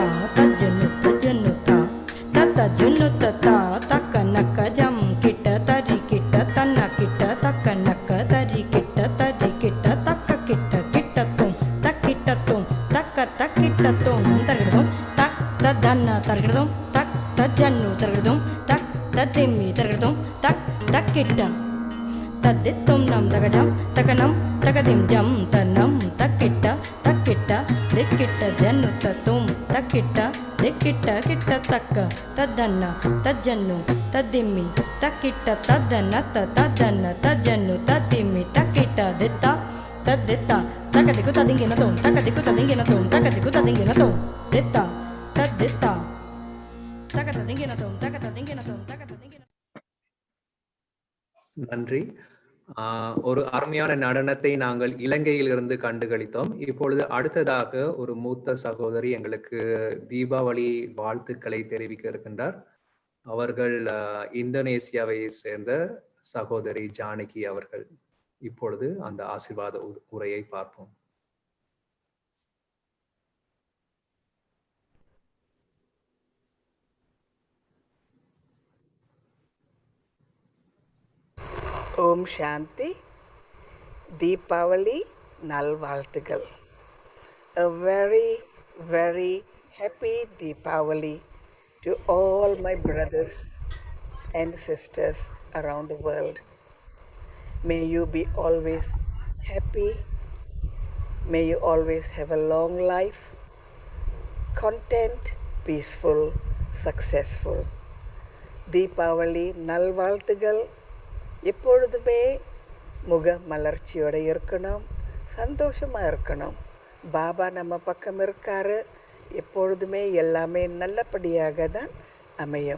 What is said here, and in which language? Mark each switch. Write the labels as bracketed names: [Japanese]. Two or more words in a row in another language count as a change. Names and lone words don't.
[Tamil] तज्जनुता तज्जनुता तकनक जम किट तरी किट तन्न किट तकनक तरी किट तक किट किट तुम तक किट तुम तरगदुम तक तदन्न तरगदुम तक तज्जनु तरगदुम तक तदिम्मि तरगदुम तक किट तद्दित्तुम नम तगजम तकनम तकदिम जम तन्नम तकिट दिक्किट जन्नु ततुम तकिट दिक्किट किट तक तदन्न तज्जन्नु तदिम्मि तकिट तदन्न तदन्न तज्जन्नु तदिम्मि तकिट दित्ता तद्दित्ता तकदिकु तदिंगिन तुम तकदिकु तदिंगिन तुम तकदिकु तदिंगिन तुम दित्ता तद्दित्ता तकदिंगिन तुम तकदिंगिन तुम तकदिंगिन நன்றி. ஒரு அருமையான நடனத்தை நாங்கள் இலங்கையிலிருந்து கண்டுகளித்தோம். இப்பொழுது அடுத்ததாக ஒரு மூத்த சகோதரி எங்களுக்கு தீபாவளி வாழ்த்துக்களை தெரிவிக்க இருக்கின்றார். அவர்கள் இந்தோனேசியாவை சேர்ந்த சகோதரி ஜானகி அவர்கள். இப்பொழுது அந்த ஆசீர்வாத உரையை பார்ப்போம். ஓம் சாந்தி. தீபாவளி நல்வாழ்த்துகள். [English] A very, very happy Deepavali to all my brothers and sisters around the world. May you be always happy. May you always have a long life, content, peaceful, successful. [Tamil] தீபாவளி நல்வாழ்த்துகள். எப்பொழுதுமே முக மலர்ச்சியோடு இருக்கணும், சந்தோஷமாக இருக்கணும். பாபா நம்ம பக்கம் இருக்காரு. எப்பொழுதுமே எல்லாமே நல்லபடியாக தான் அமையும்.